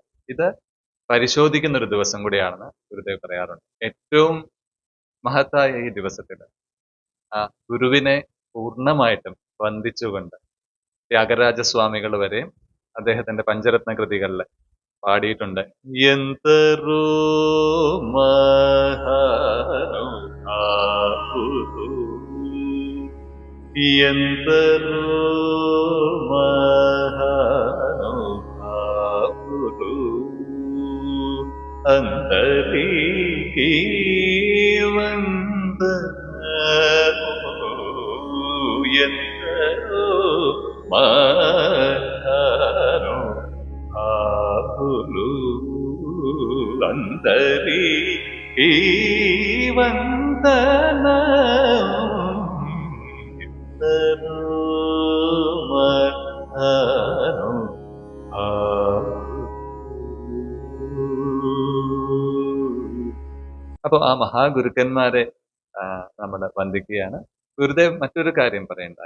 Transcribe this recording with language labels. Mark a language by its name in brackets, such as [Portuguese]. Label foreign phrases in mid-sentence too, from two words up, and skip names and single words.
[Malayalam] ഇത് പരിശോധിക്കുന്ന ഒരു ദിവസം കൂടിയാണെന്ന് ഗുരുദേവ് പറയാറുണ്ട്. ഏറ്റവും മഹത്തായ ഈ ദിവസത്തിൽ ആ ഗുരുവിനെ പൂർണ്ണമായിട്ടും വന്ദിച്ചുകൊണ്ട് ത്യാഗരാജസ്വാമികൾ വരെ അദ്ദേഹത്തിന്റെ പഞ്ചരത്ന കൃതികളിൽ പാടിയിട്ടുണ്ട്. [Telugu] എന്തരോ ఎందరో మహానుభావులు అందరికీ వందనము, ఎందరో మహానుభావులు అందరికీ వందనము. [Malayalam] അപ്പൊ ആ മഹാഗുരുക്കന്മാരെ നമ്മൾ വന്ദിക്കുകയാണ്. ഗുരുദേവ് മറ്റൊരു കാര്യം പറയണ്ടായി.